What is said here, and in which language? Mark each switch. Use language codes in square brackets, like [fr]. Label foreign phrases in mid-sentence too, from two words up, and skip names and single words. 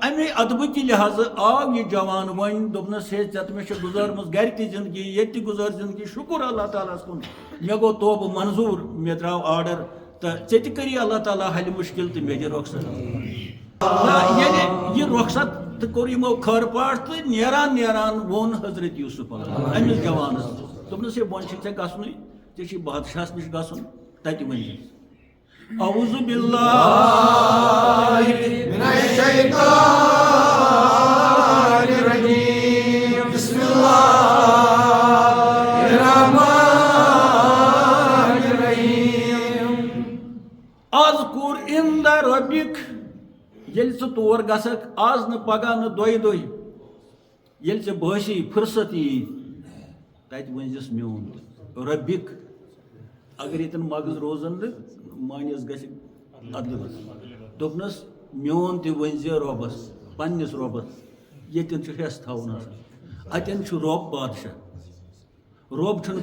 [ks] امے ادبہٕ کہِ لحاظہٕ آو یہِ جوان وۄنۍ دوٚپنس ہے ژےٚ تہٕ مےٚ چھِ گُزٲرمٕژ گرِ تہِ زندگی ییٚتہِ تہِ گُزٲر زندگی شُکر اللہ تعالیٰ ہس کُن مےٚ گوٚو توبہٕ منظوٗر مےٚ درٛاو آرڈر تہٕ ژےٚ تہِ کٔری اللہ تعالیٰ حلہِ مُشکل تہٕ مےٚ دِ رۄخصت ییٚلہِ یہِ رۄخصت تو کور یمو خر پاٹ تو نیران نیران وون حضرت یوسف امس جوانس دوپنس یہ بون ژے گژھنُے ژےٚ چھی بادشاہس نش گژھُن تتہِ ؤنۍ [ar] اعوذ باللہ من الشیطان الرجیم بسم اللہ الرحمن الرحیم [ks] اذکر عند ربک یل ژٕ تور گژھکھ آز نہٕ پگاہ نہٕ دۄیہِ دۄہہِ ییٚلہِ ژےٚ بٲسی فرصت یی تتہِ ؤنزِس میون ربک اگر ییٚتٮ۪ن مغز روزن نہٕ مٲنِس گژھِ ادلہٕ دوٚپنس میون تہِ ؤنزِ رۄبس پننِس رۄبس ییٚتٮ۪ن چھُ حٮ۪س تھاوُن آسان اتٮ۪ن چھُ رۄب بادشاہ رۄب چھُنہٕ